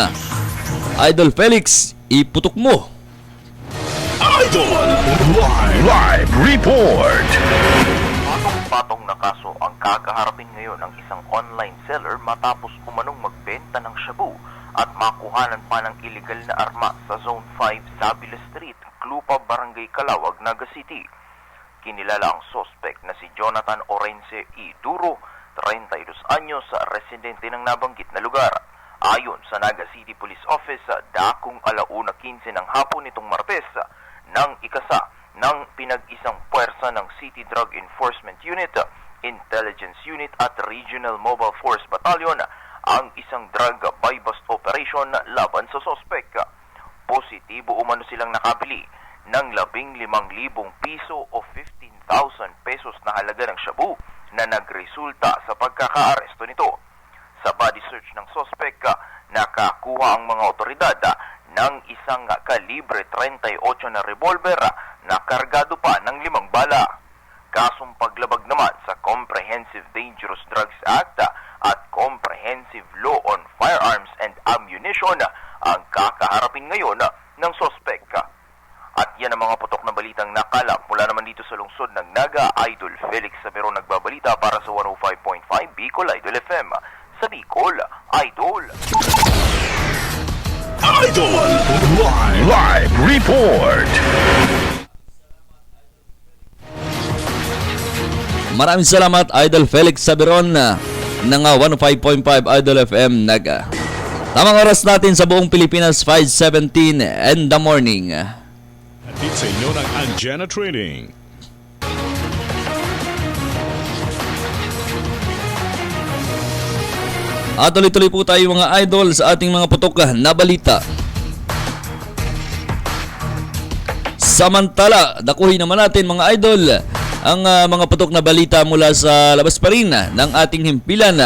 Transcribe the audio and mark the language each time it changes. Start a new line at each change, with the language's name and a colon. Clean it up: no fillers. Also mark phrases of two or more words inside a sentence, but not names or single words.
Filipino: Idol Felix, iputok mo. Idol Live Report. Patong-patong na kaso ang kakaharapin ngayon ng isang online seller matapos umanong magbenta ng shabu at makuhanan pa ng illegal na arma sa Zone 5 Sabila Street, Clupa, Barangay Calawag, Naga City. Kinilala ang suspect na si Jonathan Orense E. Duro, 32 anyos, residente ng nabanggit na lugar. Ayon sa Naga City Police Office, dakong 1:15 ng hapon nitong Martes, nang ikasa ng pinag-isang puwersa ng City Drug Enforcement Unit, Intelligence Unit at Regional Mobile Force Battalion ang isang
English: drug buy-bust operation
Filipino: laban sa suspect. Positibo umano silang nakabili ng 15,000 piso o 15,000 pesos na halaga ng shabu na nagresulta sa pagkakaaresto nito. Sa body search ng suspect, nakakuha ang mga otoridad ng isang kalibre 38 na revolver na kargado pa ng 5 bala. Kasong paglabag naman sa Comprehensive Dangerous Drugs Act at Comprehensive Law on Firearms and Ammunition ang kakaharapin ngayon ng suspect. At yan ang mga putok na balitang nakalap mula naman dito sa lungsod ng Naga. Idol Felix Saberon nagbabalita para sa 105.5 Bicol Idol FM. Sa Bicol, Idol. Idol Live Report. Maraming salamat Idol Felix Saberon ng 105.5 Idol FM Naga. Tamang oras natin sa buong Pilipinas, 5:17
English: in the morning.
Filipino: Hatid sa inyo ng Anjana Trading. At tuloy-tuloy po tayo mga idol sa ating mga putok na balita. Samantala, dakuhin naman natin mga idol ang mga putok na balita mula sa labas pa rin ng ating himpilan.